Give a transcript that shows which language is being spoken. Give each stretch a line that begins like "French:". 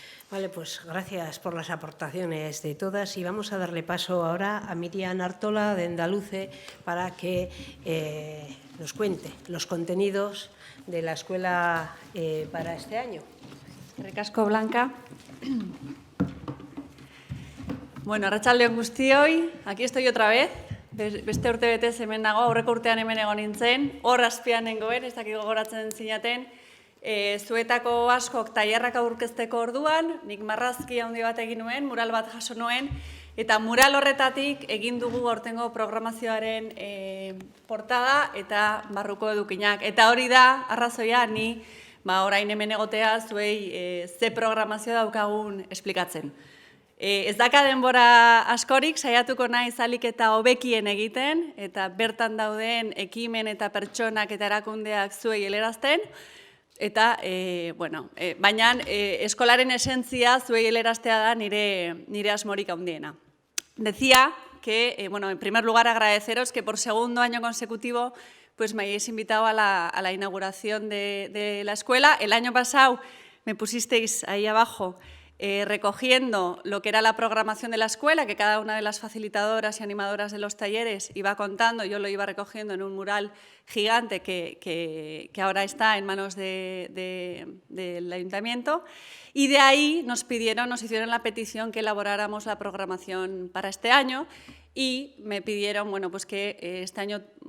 Spanish: Vale, pues gracias por las aportaciones de todas y vamos a darle paso ahora a Miriam Artola de Andaluce para que nos cuente los contenidos de la escuela para este año.
Basque: Eskerrik asko, Blanca.
Spanish: Bueno,
Basque: arratsaldeon guztioi,
Spanish: aquí estoy otra vez.
Basque: Beste urtebetez hemen nago, aurreko urtean hemen egon nintzen, hor azpian nengoen, ez dakik gogoratzen zinaten, zuetako askok tailerrak aurkezteko orduan, nik marrazki handi bat egin nuen, mural bat jaso nuen, eta mural horretatik egin dugu aurtengo programazioaren portada eta barruko edukinak. Eta hori da, arrazoia, ni orain hemen egotea zuei ze programazio daukagun esplikatzen. Ez daka denbora askorik, saiatuko naiz ahalik eta hobekien egiten, eta bertan dauden ekimen eta pertsonak eta erakundeak zuei helarazten, eta, baina eskolaren esentzia zuei helaraztea da nire asmorik handiena.
Spanish: Decía que, en primer lugar, agradeceros que por segundo año consecutivo pues me hayáis invitado a la inauguración de la escuela. El año pasado me pusisteis ahí abajo recogiendo lo que era la programación de la escuela, que cada una de las facilitadoras y animadoras de los talleres iba contando, yo lo iba recogiendo en un mural gigante que ahora está en manos del ayuntamiento, y de ahí nos hicieron la petición que elaboráramos la programación para este año, y me pidieron que este año